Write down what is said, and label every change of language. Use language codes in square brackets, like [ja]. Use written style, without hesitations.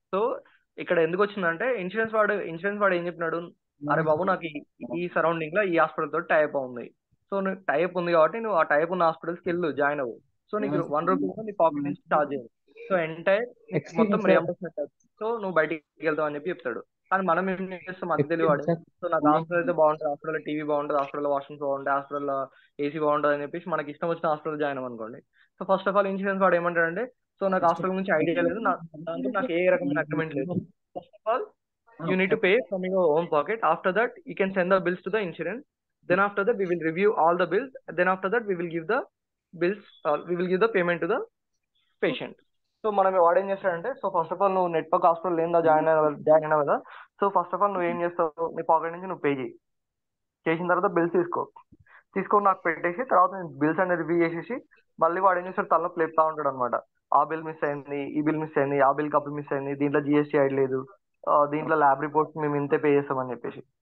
[te] So ఇక్కడ ఎందుకు వచ్చిందంటే ఇన్సూరెన్స్ వాడు ఏం చెప్పినాడు, అరే బాబు నాకు ఈ సరౌండింగ్ లో ఈ హాస్పిటల్ తోటి టైప్ ఉంది, సో నువ్వు టైప్ ఉంది కాబట్టి నువ్వు ఆ టైప్ ఉన్న హాస్పిటల్స్కి వెళ్ళు, జాయిన్ అవ్వు, సో నీకు 1 రూపీ కూడా నీ పాకెట్ నుంచి ఛార్జ్ చేయదు, సో ఎంటైర్ మొత్తం రియంబర్స్మెంట్, సో నువ్వు బయటికి వెళ్తావు అని చెప్పి చెప్తాడు. కానీ మనం ఏం చేస్తాం అది తెలియవాడు, సో నాకు హాస్పిటల్ అయితే బాగుంటుంది, హాస్పిటల్ టీవీ బాగుంటుంది, హాస్పిటల్ వాష్రూమ్స్ బాగుంటాయి, హాస్పిటల్ ఏసీ బాగుంటుంది అని చెప్పేసి మనకి ఇష్టం వచ్చిన hospital join అవ్వనుకోండి. So first of all insurance వాడు ఏమంటాడంటే, సో నాకు హాస్పిటల్ గురించి ఐడియా లేదు, దాంతో నాకు ఏ రకమైన అగ్రిమెంట్ లేదు. [en] First of all you need to pay from your own pocket. After that, you can send the bills to the insurance. Then after that, we will review all the bills. Then after that, we will give the bills. We will give the payment to the patient. [te] So మనం వాడు ఏం చేస్తాడంటే, so first of all నువ్వు network hospital ఏందా join అయినావు కదా, so first of all నువ్వు ఏం చేస్తావు, నీ పాకెట్ నుంచి నువ్వు పే చేయి, చేసిన తర్వాత బిల్స్ తీసుకొని నాకు పెట్టేసి తర్వాత నేను బిల్స్ అనేది రివ్యూ చేసేసి మళ్ళీ వాడు ఏం చేస్తాడు తలనొప్పి లేపుతా ఉంటాడు అనమాట. ఆ బిల్ మిస్ అయింది, ఈ బిల్ మిస్ అయింది, ఆ బిల్ కప్పుడు మిస్ అయింది, దీంట్లో జిఎస్టీ ఐడి లేదు, దీంట్లో ల్యాబ్ రిపోర్ట్స్ మేము ఇంతే పే చేస్తామని చెప్పేసి.